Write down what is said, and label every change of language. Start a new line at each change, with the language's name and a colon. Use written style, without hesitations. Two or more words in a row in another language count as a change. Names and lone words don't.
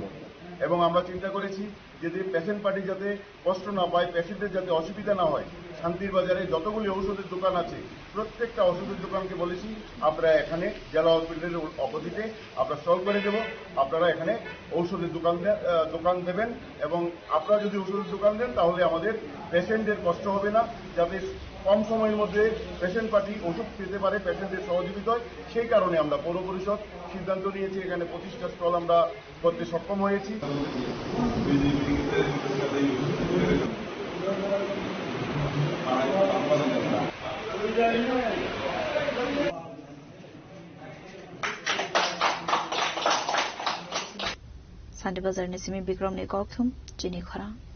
Bangla: এবং আমরা চিন্তা করেছি যে
English: patient party
Bangla: যাতে কষ্ট না পায়, পেশেন্টের যাতে অসুবিধা না হয়, শান্তির বাজারে যতগুলি ঔষধের দোকান আছে প্রত্যেকটা ওষুধের দোকানকে বলেছি আপনারা এখানে জেলা হসপিটালের অপোজিটে আমরা স্টল করে দেব, আপনারা এখানে ঔষধের দোকান দেবেন এবং আপনারা যদি ওষুধের দোকান দেন তাহলে আমাদের পেশেন্টের কষ্ট হবে না, যাতে কম সময়ের মধ্যে
English: patient party
Bangla: ওষুধ পেতে পারে পেশেন্টের সহযোগিতায়। সেই কারণে আমরা পৌর পরিষদ সিদ্ধান্ত নিয়েছি এখানে 25টা স্টল আমরা করতে সক্ষম হয়েছি।
Kok Borok: Santibazar ni Simi Bikram ni Kokthum Jenny Khorang.